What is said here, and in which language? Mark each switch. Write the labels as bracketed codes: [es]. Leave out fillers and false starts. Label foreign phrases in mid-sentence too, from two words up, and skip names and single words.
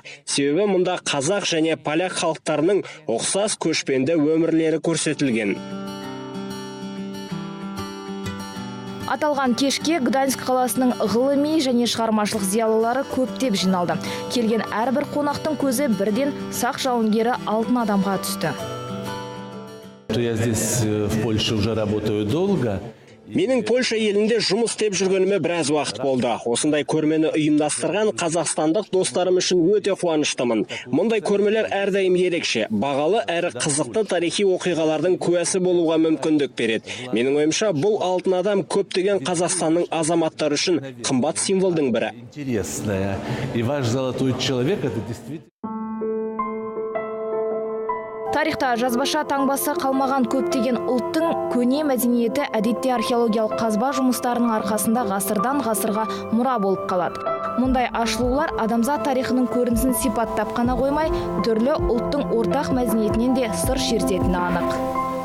[kk] Себебі мұнда қазақ және поляк халықтарының ұқсас көшпенді өмірлері көрсетілген. Аталған кешке Гданьск қаласының ғылыми және шығармашылық зиялылары көптеп жиналды. Келген әрбір қонақтың көзі бірден сақ жауынгері алтын адамға түсті. [ru] Я здесь в Польше уже работаю долго. [kk] Менің Польша елінде жұмыс істеп жүргеніме біраз уақыт болды. Осындай көрмені ұйымдастырған қазақстандық достарым үшін өте қуаныштымын. Мұндай көрмелер әрдайым ерекше, бағалы әрі қызықты тарихи оқиғалардың куәсі болуға мүмкіндік береді. Менің ойымша, бұл алтын адам көптеген Қазақстанның азаматтары үшін қымбат символдың бірі. [ru] Интересная. И ваш золотой человек это действительно. [kk] Тарихта жазбаша таңбасы қалмаған көптеген ұлттың көне мәдениеті әдетте археологиялық қазба жұмыстарының арқасында ғасырдан ғасырға мұра болып қалады. Мұндай ашылулар адамзат тарихының көрінісін сипаттап қана қоймай, түрлі ұлттың ортақ мәдениетінен де сыр шертетіні анық.